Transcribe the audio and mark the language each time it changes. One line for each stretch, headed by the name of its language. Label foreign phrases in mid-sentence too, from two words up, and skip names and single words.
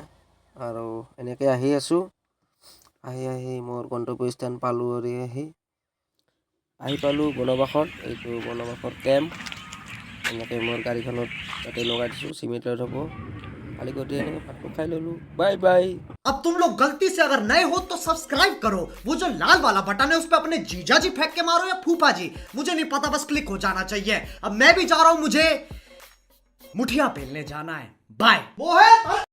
Assamese: আৰু এনেকৈ আহি আছোঁ, আহি মোৰ গন্তব্যস্থান পালোঁ। আহি পালোঁ বনবাসত। এইটো বনবাসৰ কেম্প। এনেকৈ মোৰ গাড়ীখনত তাতে লগাই দিছোঁ, চিমেণ্টত হ'ব। খালি কৰি এনেকৈ ভাতটো খাই ল'লোঁ। বাই বাই।
Hindi: अब तुम लोग गलती से अगर नए हो तो सब्सक्राइब करो, वो जो लाल वाला बटन है उस पे अपने जीजा जी फेंक के मारो या फूफा जी, मुझे नहीं पता, बस क्लिक हो जाना चाहिए। अब मैं भी जा रहा हूं, मुझे मुठिया बेलने जाना है। बाय।